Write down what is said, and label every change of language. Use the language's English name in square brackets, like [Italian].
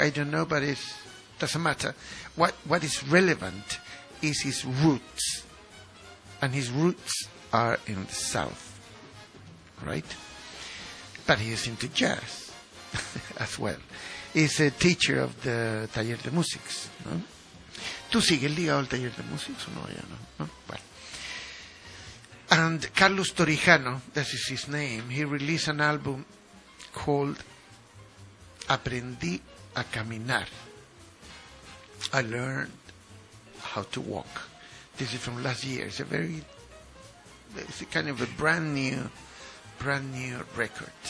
[English] I don't know, but it doesn't matter. What is relevant is his roots. And his roots are in the south. Right? But he is into jazz as well. He's a teacher of the Taller de Músics. No? [Spanish] ¿Tú sigues ligado al Taller de Músics o no? Ya no, no? Bueno. [English] And Carlos Torijano, that is his name, he released an album called Aprendí a Caminar. I learned how to walk. This is from last year. It's a kind of a brand new record.